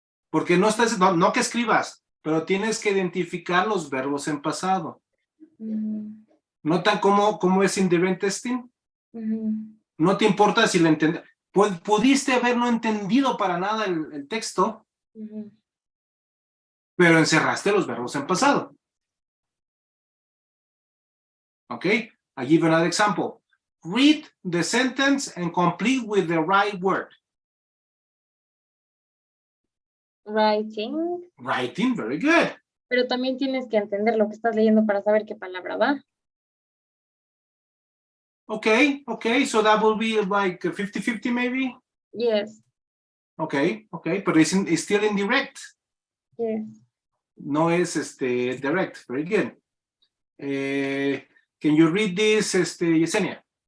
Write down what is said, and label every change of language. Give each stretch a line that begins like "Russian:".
Spanish: porque no estás, no que escribas, pero tienes que identificar los verbos en pasado. ¿Notan cómo es indirect testing? No te importa si lo entiendes. Pudiste haber no entendido para nada el texto, pero encerraste los verbos en pasado.
English: Okay, I give you another example. Read the sentence and complete with the right word. Writing. Writing, very good.
Spanish: Pero también tienes que entender lo que estás leyendo para saber qué palabra va.
English: Okay, so that will be like 50-50 maybe? Yes. Okay, but it's still indirect. Yes.
Spanish: No es
English: direct, very good. Can you read this, Yesenia?